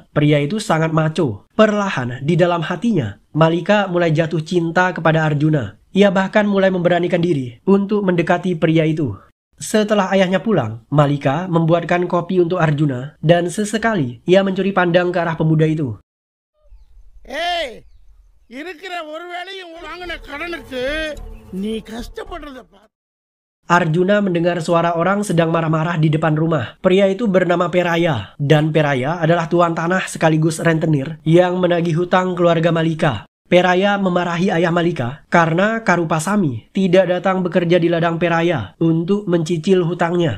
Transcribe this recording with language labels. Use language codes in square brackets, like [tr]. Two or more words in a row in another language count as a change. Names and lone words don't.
[id] Pria itu sangat maco. Perlahan di dalam hatinya, Malika mulai jatuh cinta kepada Arjuna. Ia bahkan mulai memberanikan diri untuk mendekati pria itu. Setelah ayahnya pulang, Malika membuatkan kopi untuk Arjuna dan sesekali ia mencuri pandang ke arah pemuda itu. [ta] "Hey, இருக்கிற ஒரு வேளையும் வாங்கின கடனுக்கு நீ கஷ்டப்படுறத பார்த்து." [id] Arjuna mendengar suara orang sedang marah-marah di depan rumah. Pria itu bernama Peraya, dan Peraya adalah tuan tanah sekaligus rentenir yang menagih hutang keluarga Malika. Peraya memarahi ayah Malika karena Karupasami tidak datang bekerja di ladang Peraya untuk mencicil hutangnya.